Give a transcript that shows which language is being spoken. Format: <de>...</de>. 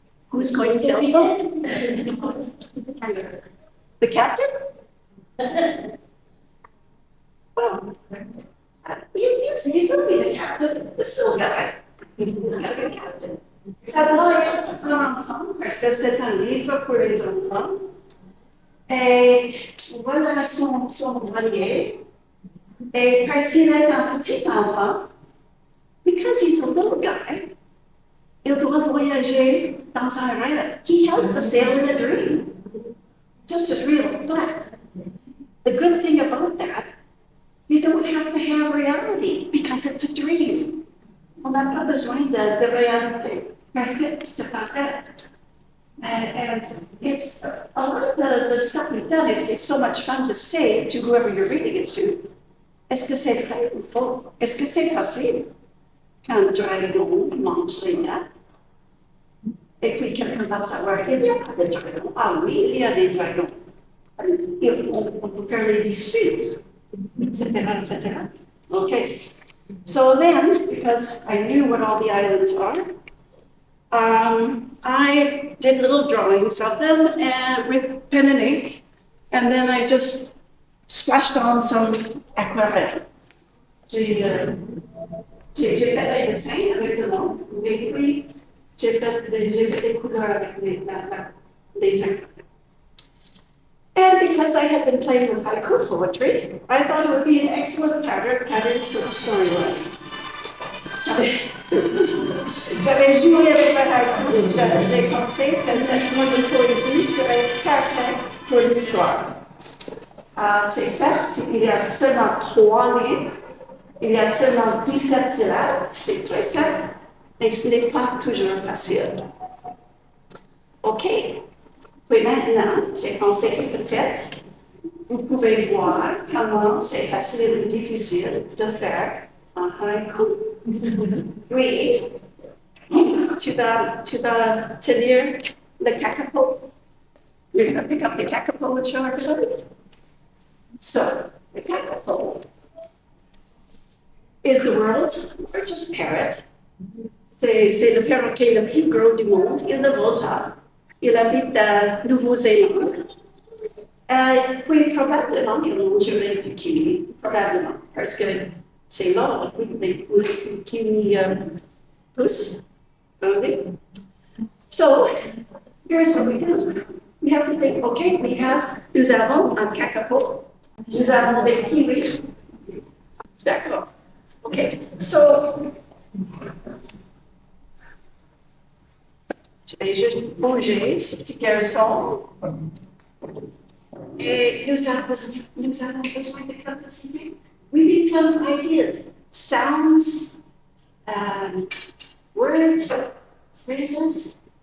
<en>Who's going to sail the boat? The captain? Well, you could be the captain, the still guy. He's got to be the captain.</en> <fr>Ça doit être pour l'enfant, parce que c'est un livre pour les enfants. Et voilà son voilier. Et parce qu'il est un petit enfant,</fr> <en>because he's a little guy,</en> <fr>il doit voyager dans un rêve.</fr> <en>He has to sail in a dream, just as real. But the good thing about that, you don't have to have reality because it's a dream.</en> <fr>On n'a pas besoin de réalité parce que c'est pas vrai.</fr> <en>And it's a lot of the stuff we've done. It's so much fun to say to whoever you're reading it to.</en> <fr>Est-ce que c'est vrai ou faux? Est-ce que c'est possible qu'un dragon mange les nappes? Et puis quelqu'un va savoir, il n'y a pas de dragons. Ah oui, il y a des dragons. On peut faire les disputes, etc.</fr> <en>Okay. So then, because I knew what all the islands are, I did little drawings of them with pen and ink, and then I just splashed on some aquarelle.</en> <fr>J'ai fait des dessins avec le nom, et puis j'ai fait des couleurs avec les aquarelles.</fr> <en>And because I had been playing with haiku poetry, I thought it would be an excellent pattern for the storyline.</en> <fr>J'avais joué avec le haiku. J'ai pensé que cette forme de poésie serait parfaite pour l'histoire. C'est simple, il y a seulement 3 lignes, il y a seulement 17 syllabes, c'est très simple, mais ce n'est pas toujours facile. OK. Puis maintenant, j'ai pensé que peut-être vous pouvez voir comment c'est facile ou difficile de faire un haiku. Oui, tu vas tenir le kakapo.</fr> <en>You're going to pick up the kakapo and show everybody. So, the kakapo is the world's largest parrot.</en> <fr>C'est le perroquet le plus gros du monde. Il ne vole pas. Il habite à Nouvelle-Zélande. Oui, probablement, il mangerait du kiwi. Probablement, parce que c'est là les kiwis poussent.</fr> <en>So, here's what we do. We have to think, okay,</en> <fr>nous avons un kakapo, nous avons des kiwis. D'accord. Okay, so, je vais juste bouger ce petit garçon. Et nous avons besoin de capacité.</fr> <en>We need some ideas, sounds, words, phrases.</en>